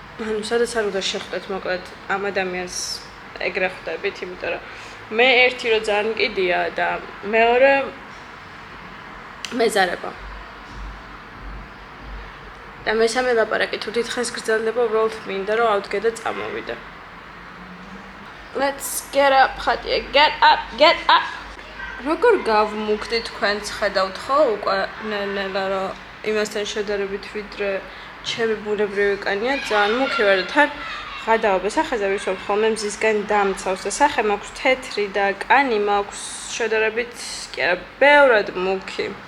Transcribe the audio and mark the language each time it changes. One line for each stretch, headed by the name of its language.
Georgian: ანუ სადაც არ უნდა შეხვდეთ მოკლედ ამ ადამიანს ეგრე ხვდებით, იმიტომ რომ მე ერთი რომ ძალიან მკიდია და მეორე მეზარება. და მესამე ლაპარაკი თუ დიდხანს გრძელდება, უბრალოდ მინდა რომ ავდგე და წამოვიდე.
English: Let's get up, ხატია, get up.
Georgian: როგორ გავმუქდი თქვენც ხედავთ ხო უკვე ნელა რომ იმასთან შედარებით ვიდრე ჩემი ბუნებრივი კანია ძალიან მუქი ვარ და თან ღადაობ სახეზე ვისვამ ხოლმე მზისგან დამცავს და სახე მაქვს თეთრი და კანი მაქვს შედარებით კი არა ბევრად მუქი.